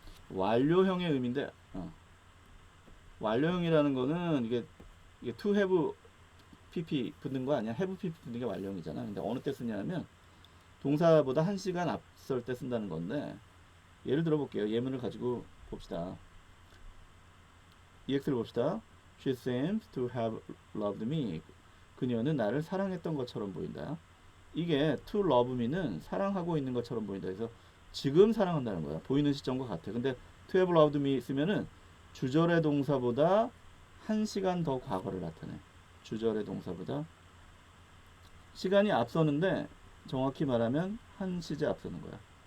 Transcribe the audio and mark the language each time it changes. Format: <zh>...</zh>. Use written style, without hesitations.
<ko>완료형의 의미인데 완료형이라는 거는 이게 to have pp 붙는 거 아니야? have pp 붙는 게 완료형이잖아. 근데 어느 때 쓰냐면 동사보다 1시간 앞설 때 쓴다는 건데 예를 들어 볼게요. 예문을 가지고 봅시다. EX를 봅시다.</ko> <en>She seems to have loved me.</en> <ko>그녀는 나를 사랑했던 것처럼 보인다. 이게</ko> <en>to love me</en> <ko>는 사랑하고 있는 것처럼 보인다. 그래서 지금 사랑한다는 거야. 보이는 시점과 같아. 근데 to have loved me 쓰면은 주절의 동사보다 1시간 더 과거를 나타내. 주절의 동사보다 시간이 앞서는데 정확히 말하면 1시제 앞서는 거야.</ko>